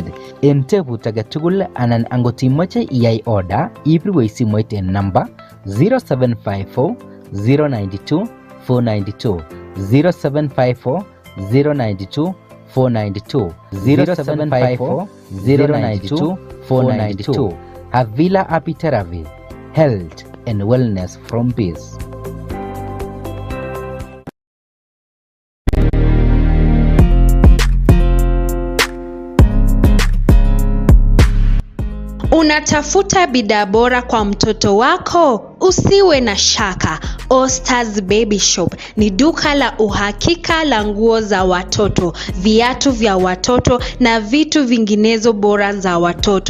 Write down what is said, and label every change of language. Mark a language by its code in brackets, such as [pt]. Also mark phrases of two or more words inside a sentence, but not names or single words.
[kln] En tebut age tugul anan angot imoche iyai order, ibirwech simoit en namba 0754 092 492 0754 092 492 0754 092 492. [en] Havila Abitaravi, health and wellness from peace. [sw] Unatafuta bidhaa bora kwa mtoto wako? Usiwe na shaka. Ostars Baby Shop ni duka la uhakika la nguo za watoto, viatu vya watoto na vitu vinginezo bora za watoto.